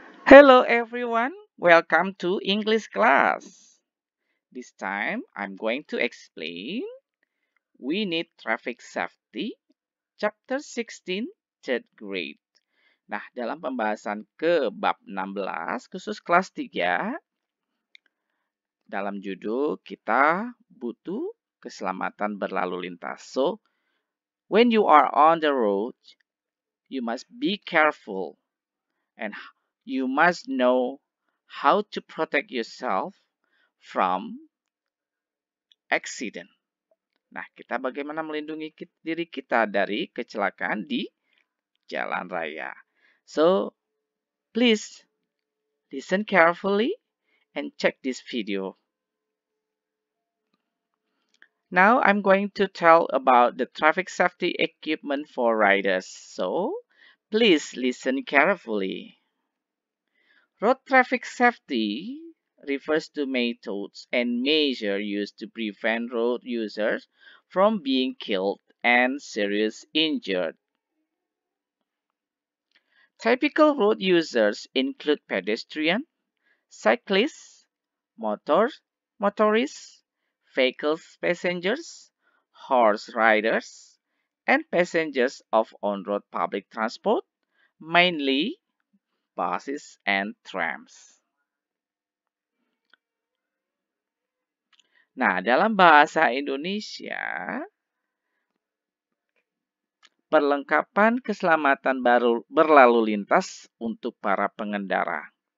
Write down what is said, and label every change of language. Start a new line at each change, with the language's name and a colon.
English: Hello everyone, welcome to English class. This time I'm going to explain We Need Traffic Safety Chapter 16 Third Grade.
Indonesian: Nah, dalam pembahasan ke bab 16 khusus kelas 3, dalam judul kita butuh keselamatan berlalu lintas.
English: So, when you are on the road, you must be careful and you must know how to protect yourself from accident.
Indonesian: Nah, kita bagaimana melindungi diri kita dari kecelakaan di jalan raya.
English: So, please listen carefully and check this video. Now, I'm going to tell about the traffic safety equipment for riders. So, please listen carefully. Road traffic safety refers to methods and measures used to prevent road users from being killed and seriously injured. Typical road users include pedestrians, cyclists, motorists, vehicles passengers, horse riders, and passengers of on-road public transport, mainly buses and trams.
Indonesian: Nah, dalam bahasa Indonesia, perlengkapan keselamatan berlalu lintas untuk para pengendara.